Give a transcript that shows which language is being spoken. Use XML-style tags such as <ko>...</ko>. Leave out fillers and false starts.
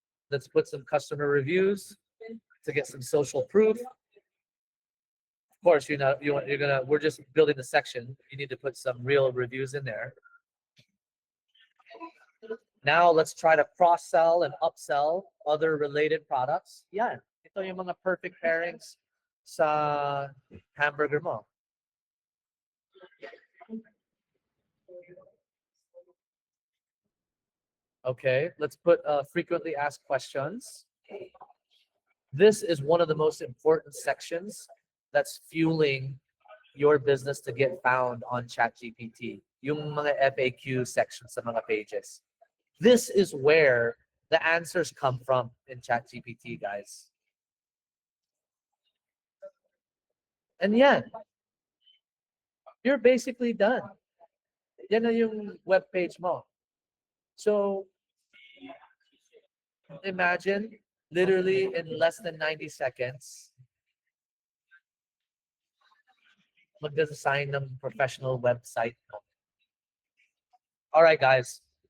<en>Let's put some customer reviews to get some social proof. Of course, we're just building the section. You need to put some real reviews in there. Now let's try to cross-sell and upsell other related products.</en> <tl>Yeah, ito yung mga perfect pairings sa hamburger mo.</tl> <en>Okay, let's put frequently asked questions. This is one of the most important sections that's fueling your business to get found on ChatGPT.</en> <tl>Yung mga FAQ sections sa mga pages.</tl> <en>This is where the answers come from in ChatGPT, guys. And yeah, you're basically done.</en> <tl>Yan na yung web page mo.</tl> <en>So imagine literally in less than 90 seconds, magdesign ng professional website mo. All right, guys.</en>